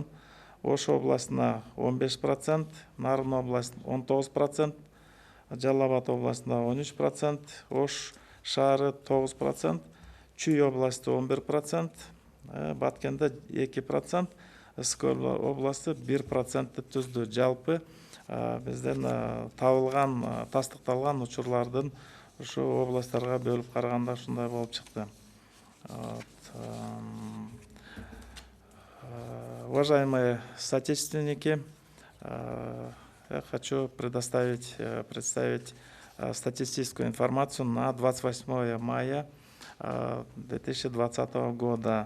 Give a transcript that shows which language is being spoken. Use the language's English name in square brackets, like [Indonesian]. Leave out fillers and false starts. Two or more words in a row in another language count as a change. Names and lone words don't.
[Kyrgyz] Ош областына 15%, Нарын область 19%, Жалал Абад областында 13%, Ош шаары 9%, Чүй областы 11%, Баткенде 2%, Ысык областы 1% түздү. Жалпы бизден тастыкталган учурлардын ушу областтарга бөлүп караганда ушундай болуп чыкты. [Russian] Уважаемые соотечественники, я хочу представить статистическую информацию на 28 мая 2020 года.